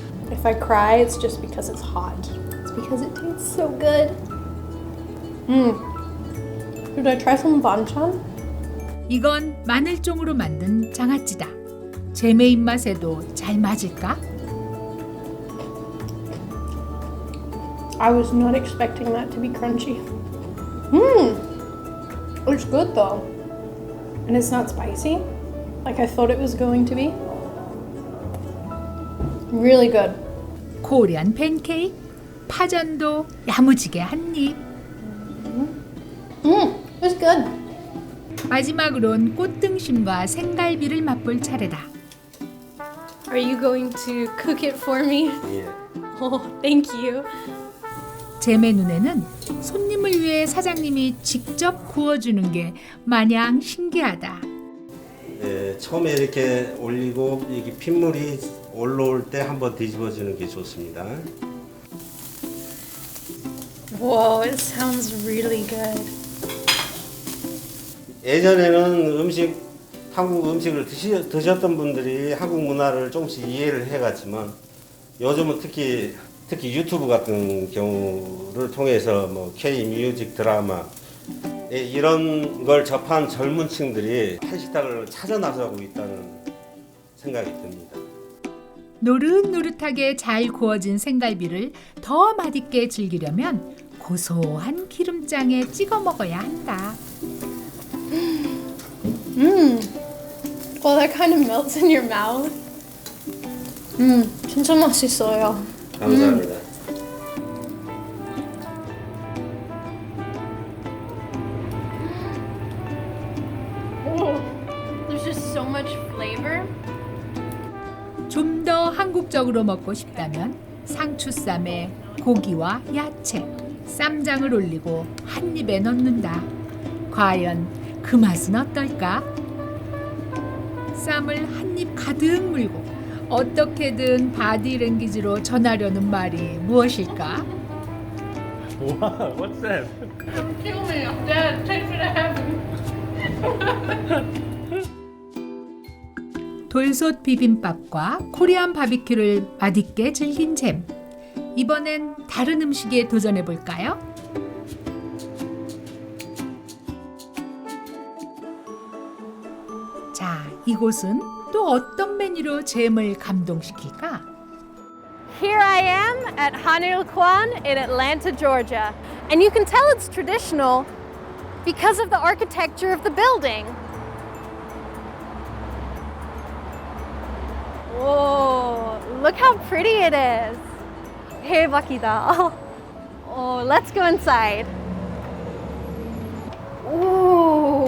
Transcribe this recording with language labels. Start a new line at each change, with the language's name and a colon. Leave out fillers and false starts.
English: If I cry, it's just because it's hot. It's because it tastes so good. Should I try some banchan?
Korean: 이건 마늘종으로 만든 장아찌다. 제메 입맛에도 잘 맞을까?
English: I was not expecting that to be crunchy. It's good though. And it's not spicy like I thought it was going to be. Really good.
Korean: 코리안 팬케이크, 파전도 야무지게 한 입.
English: It's good.
Korean: 마지막으론 꽃등심과 생갈비를 맛볼 차례다.
English: Are you going to cook it for me?
Korean: 예.
English: Oh, thank you.
Korean: 제메 눈에는 손님을 위해 사장님이 직접 구워주는 게 마냥 신기하다. 예, 처음에 이렇게 올리고 이게 핏물이 올라올 때 한번 뒤집어주는 게 좋습니다.
English: Whoa, it sounds really good.
Korean: 예전에는 한국 음식을 드셨던 분들이 한국 문화를 조금씩 이해를 해갔지만 요즘은 특히 유튜브 같은 경우를 통해서 뭐 K 뮤직 드라마 이런 걸 접한 젊은 층들이 한식당을 찾아 나서고 있다는 생각이 듭니다. 노릇노릇하게 잘 구워진 생갈비를 더 맛있게 즐기려면 고소한 기름장에 찍어 먹어야 한다.
English: Well, that kind of melts in your mouth.
Korean: 진짜 맛있어요. 감사합니다.
English: There's just so much flavor.
Korean: 좀 더 한국적으로 먹고 싶다면 상추쌈에 고기와 야채, 쌈장을 올리고 한 입에 넣는다. 과연 그 맛은 어떨까? 쌈을 한 입 가득 물고 어떻게든 바디랭귀지로 전하려는 말이 무엇일까?
English: Wow, what's that? Don't kill me. I'm dead. Take me to heaven.
Korean: 돌솥 비빔밥과 코리안 바비큐를 맛있게 즐긴 잼. 이번엔 다른 음식에 도전해 볼까요? 자, 이곳은 또 어떤 메뉴로 잼을 감동시킬까?
English: Here I am at Hanil Kwan in Atlanta, Georgia. And you can tell it's traditional because of the architecture of the building. Whoa, look how pretty it is.
Korean: 대박이다.
English: Oh, let's go inside. Ooh.